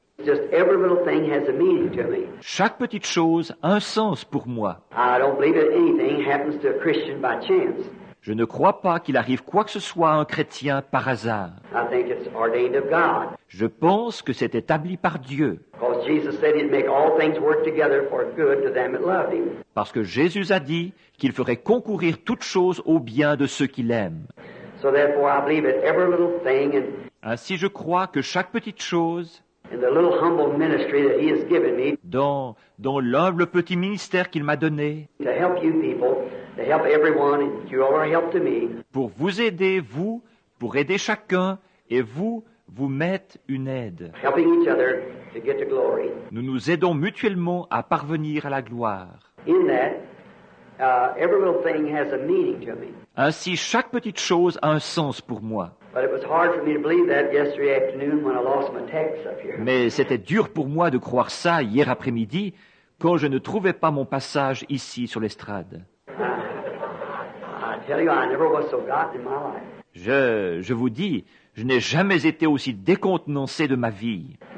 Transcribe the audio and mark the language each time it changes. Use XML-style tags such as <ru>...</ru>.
<en>Just every little thing has a meaning to me.</en> <fr>Chaque petite chose a un sens pour moi.</fr> <en>I don't believe that anything happens to a Christian by chance.</en> <fr>Je ne crois pas qu'il arrive quoi que ce soit à un chrétien par hasard.</fr> <en>I think it's ordained of God.</en> <fr>Je pense que c'est établi par Dieu.</fr> <en>Because Jesus said he'd make all things work together for good to them that loved him.</en> <fr>Parce que Jésus a dit qu'il ferait concourir toutes choses au bien de ceux qui l'aiment.</fr> <en>So therefore I believe that every little thing and</en> <fr>Ainsi je crois que chaque petite chose,</fr> <en>in the little humble ministry that he has given me</en> <fr>dans l'humble petit ministère qu'il m'a donné,</fr> <en>to help you people, to help everyone, and you are a help to me.</en> <fr>pour vous aider, vous, pour aider chacun, et vous mettre une aide.</fr> <en>Helping each other to get to glory.</en> <fr>Nous nous aidons mutuellement à parvenir à la gloire.</fr> <en>In that, every little thing has a meaning to me.</en> <fr>Ainsi, chaque petite chose a un sens pour moi.</fr> <en>But it was hard for me to believe that yesterday afternoon when I lost my text up here.</en> <fr>Mais c'était dur pour moi de croire ça hier après-midi quand je ne trouvais pas mon passage ici sur l'estrade.</fr> <en>I tell you, I never was so gotten in my life.</en> <fr>Je vous dis, je n'ai jamais été aussi décontenancé de ma vie.</fr>